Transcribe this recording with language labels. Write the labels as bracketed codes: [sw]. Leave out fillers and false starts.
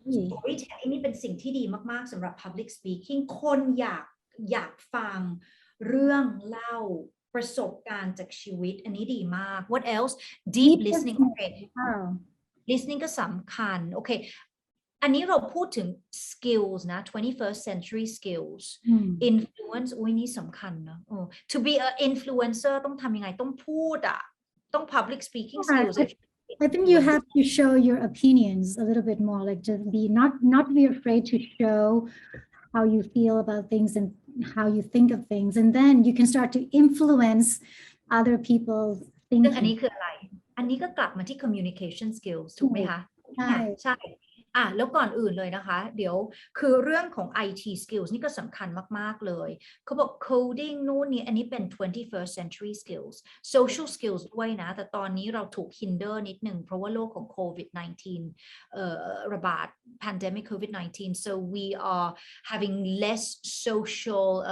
[th] storytelling นี่เป็นสิ่งที่ดีมากๆสำหรับ public speaking คนอยากฟังเรื่องเล่าประสบการณ์จากชีวิตอันนี้ดีมาก [en] what else deep listening okay [th] listening ก็สำคัญโอเคอันนี้เราพูดถึง skills นะ 21st century skills influence อุ้ยนี่สำคัญนะ [en] to be an influencer [th] ต้องทำยังไงต้องพูดต้อง public speaking skills [en] I think you have to show your opinions a little bit more, like just be not be afraid to show how you feel about things and how you think of things, and then you can start to influence other people's [th] ซึ่ง [en] thinking. [th] อันนี้คืออะไร อันนี้ก็กลับมาที่ communication skills ถูกไหมคะ ใช่ ใช่แล้วก่อนอื่นเลยนะคะเดี๋ยวคือเรื่องของ IT skills นี่ก็สำคัญมากๆเลยเขาบอก coding นู่นนี่อันนี้เป็น 21st century skills social skills ด้วยนะแต่ตอนนี้เราถูก hinder นิดหนึ่งเพราะว่าโลกของ COVID-19 ระบาด pandemic COVID-19 [en] so we are having less social